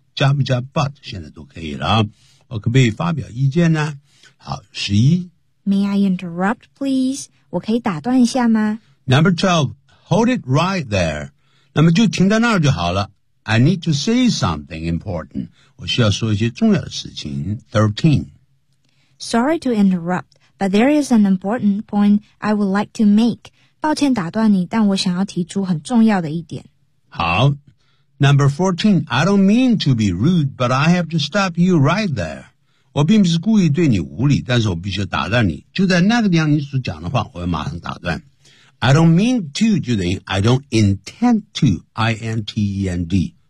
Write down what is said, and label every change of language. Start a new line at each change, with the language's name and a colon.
Chinese: 加不加 but 现在都可以了，我可不可以发表意见呢？好，十一。
English: May I interrupt, please?
Chinese: 我可以打断一下吗？
English: Number 12, hold it right there.
Chinese: 那么就停在那儿就好了。
English: I need to say something important.
Chinese: 我需要说一些重要的事情。 13.
English: Sorry to interrupt, but there is an important point I would like to make.
Chinese: 抱歉打断你，但我想要提出很重要的一点。好。
English: Number 14, I don't mean to be rude, but I have to stop you right there.
Chinese: 我并不是故意对你无礼，但是我必须打断你。就在那个地方，你所讲的话，我要马上打断。
English: I don't mean to
Chinese: 就等于
English: I don't intend to, I-N-T-E-N-D.